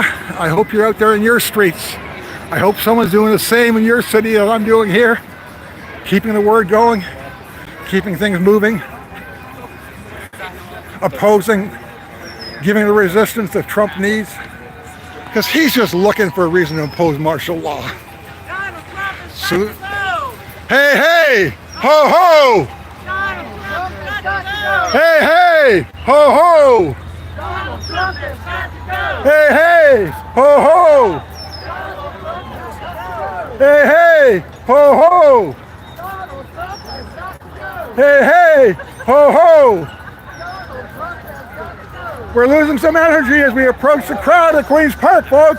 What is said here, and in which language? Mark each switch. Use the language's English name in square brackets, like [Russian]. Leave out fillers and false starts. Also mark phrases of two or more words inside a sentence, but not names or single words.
[English] I hope you're out there in your streets. I hope someone's doing the same in your city as I'm doing here. Keeping the word going, keeping things moving, opposing, giving the resistance that Trump needs. Because he's just looking for a reason to impose martial law. So, hey, hey, ho, ho! Hey, hey, ho, ho! Hey, hey, ho, ho! Hey, hey, ho, ho! Hey, hey, ho, ho! We're losing some energy as we approach the crowd at Queen's Park, folks.